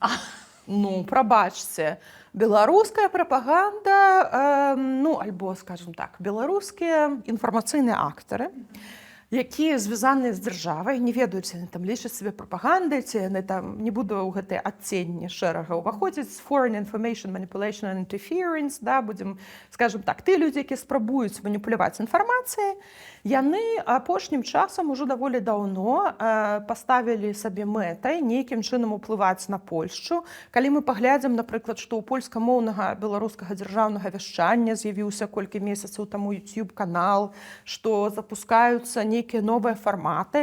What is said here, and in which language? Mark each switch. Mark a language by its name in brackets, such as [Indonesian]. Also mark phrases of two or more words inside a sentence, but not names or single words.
[Belarusian] Ну, прабачце, беларуская прапаганда, ну, альбо, [Russian] скажем так, [Belarusian] беларускія інфармацыйныя актары, якія звязаныя з дзяржавай, не ведаюць, яны там лічаць сябе прапагандай, ці яны там, не буду ў гэтыя адценні шэрага ўваходзіць, [English] foreign information manipulation and interference, [Belarusian] да, будзем, [Russian] скажем так, [Belarusian] тыя людзі, якія спрабуюць маніпуляваць інфармацыяй, яны апошнім часам ужо даволі даўно паставілі сабе мэтай нейкім чынам уплываць на Польшчу. Калі мы паглядзім, напрыклад, што ў польскамоўнага беларускага дзяржаўнага вяшчання з'явіўся колькі месяцаў таму YouTube-канал, што запускаюцца нейкія новыя фарматы.